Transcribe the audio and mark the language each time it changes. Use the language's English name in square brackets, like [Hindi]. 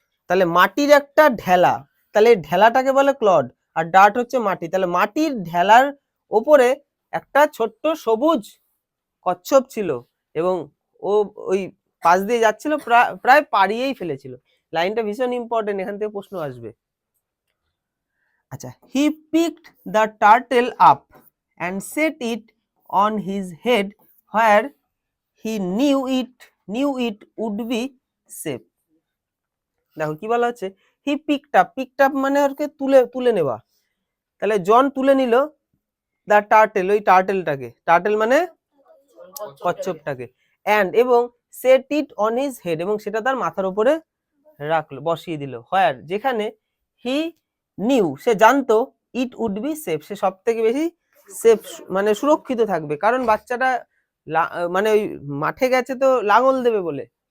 [Bangla] তাহলে মাটির একটা ঢেলা, তাহলে ঢেলাটাকে বলে ক্লড, আর ডার্ট হচ্ছে মাটি, তাহলে মাটির ঢেলার ওপরে একটা ছোট্ট সবুজ কচ্ছপ ছিল, এবং ও ওই পাশ দিয়ে যাচ্ছিল, প্রায় পাড়িয়েই ফেলেছিল। লাইনটা ভীষণ ইম্পর্টেন্ট, এখান থেকে প্রশ্ন আসবে। [English] আচ্ছা, he picked the turtle up and set it on his head where he knew it would be safe. [Bangla] দেখো কি বলা হচ্ছে, [English] he picked up, [Bangla] পিকড আপ মানে ওকে তুলে নেওয়া, তাহলে জন তুলে নিল দা টার্টেল, ওই টার্টেলটাকে, টার্টেল মানে কচ্ছপটাকে, এন্ড এবং [English] set it on his head, [Bangla] এবং সেটা তার মাথার উপরে রাখলো, বসিয়ে দিল, হোয়ার যেখানে, হি নিউ সে জানতো, [English] it would be safe [Bangla] সে সব থেকে বেশি সেফ মানে সুরক্ষিত থাকবে, কারণ বাচ্চাটা মানে ওই মাঠে গেছে তো লাঙল দেবে বলে।